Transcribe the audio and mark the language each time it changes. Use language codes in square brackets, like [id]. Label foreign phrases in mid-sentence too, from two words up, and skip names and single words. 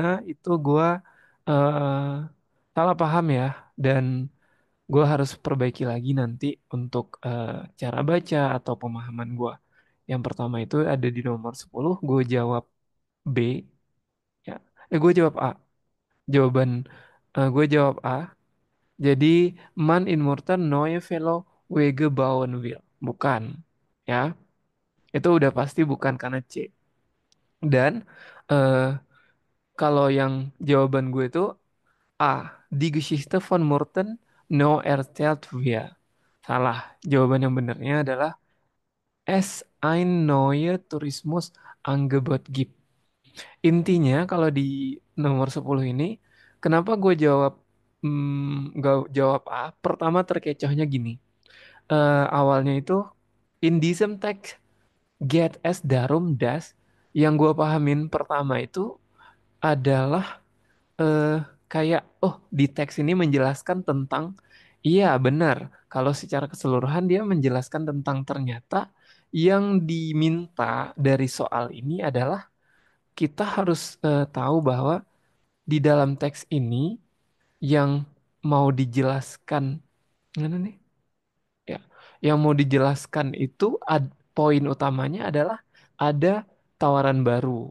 [id] Itu gue eh salah paham ya dan gue harus perbaiki lagi nanti untuk cara baca atau pemahaman gue. Yang pertama itu ada di nomor 10, gue jawab B ya. Gue jawab A. Jawaban gue jawab A. [de] Jadi man in Murten neue Velo Wege bauen will. [id] Bukan. Ya, itu udah pasti bukan karena C. Dan eh, kalau yang jawaban gue itu A. [de] Die Geschichte von Murten no erzählt wir. [id] Salah. Jawaban yang benarnya adalah [de] es ein neue Tourismusangebot gibt. [id] Intinya kalau di nomor 10 ini, kenapa gue jawab gak jawab A? Pertama terkecohnya gini. Awalnya itu [de] in diesem Text geht es darum, dass [id] Yang gue pahamin pertama itu adalah eh, kayak oh di teks ini menjelaskan tentang iya benar kalau secara keseluruhan dia menjelaskan tentang ternyata yang diminta dari soal ini adalah kita harus tahu bahwa di dalam teks ini yang mau dijelaskan mana nih ya yang mau dijelaskan itu poin utamanya adalah ada tawaran baru